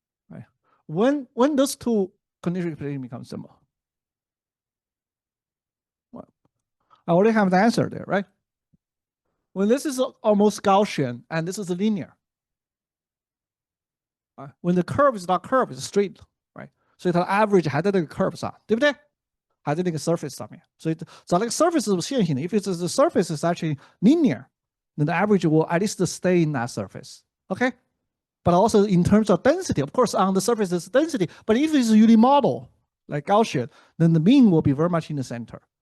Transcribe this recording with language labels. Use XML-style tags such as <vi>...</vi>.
<en>Right. When those two conditional expectations become similar. Well, I already have the answer there, right? When this is almost Gaussian and this is linear. When the curve is not curved, it's straight, right?</en> <zh>所以它的 average 还在那个 curve 上，对不对？还在那个 surface 上面。所以找那个 surface 是线性的。</zh> <en>If the surface is actually linear, then the average will at least stay in that surface. Okay? But also in terms of density, of course, on the surface is density. But if it's unimodal, like Gaussian, then the mean will be very much in the center.</en>